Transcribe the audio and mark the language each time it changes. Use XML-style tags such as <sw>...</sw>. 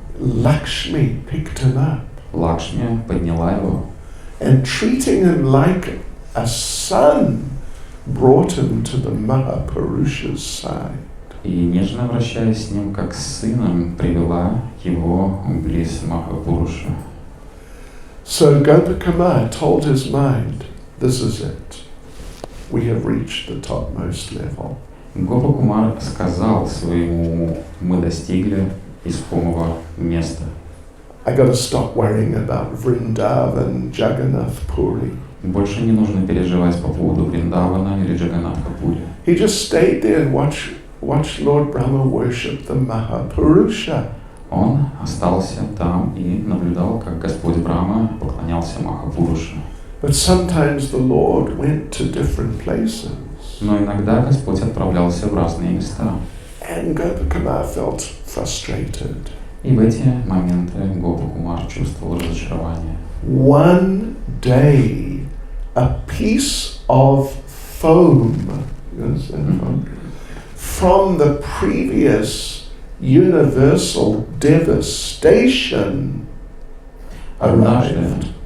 <en>Lakshmi picked him up</en> <ru>Лакшми подняла его</ru> <en>and treating him like a son, brought him to the Mahapurusha's side.</en> <ru>и, нежно обращаясь с ним как с сыном, привела его близ Махапуруши.</ru> <en>So Gopakuma told his mind, this is it. We have reached the topmost level.</en> <ru>Гопа Кумар сказал своему уму, мы достигли искомого места.</ru> <en>I got to stop worrying about Vrindavan, Jagannath Puri.</en> <ru>Больше не нужно переживать по поводу Вриндавана или Джаганнатха-пури.</ru> <en>He just stayed there and watched Lord Brahma worship the Mahapurusha.</en> <ru>Он остался там и наблюдал, как Господь Брахма поклонялся Махапуруше.</ru> <en>But sometimes the Lord went to different places.</en> <ru>Но иногда Господь отправлялся в разные места.</ru> <en>And Gopakuma felt frustrated.</en> <ru>И в эти моменты Гопа Кумар чувствовал разочарование.</ru> <en>One day, a piece of foam, you understand, foam, from the previous universal devastation arrived.</en>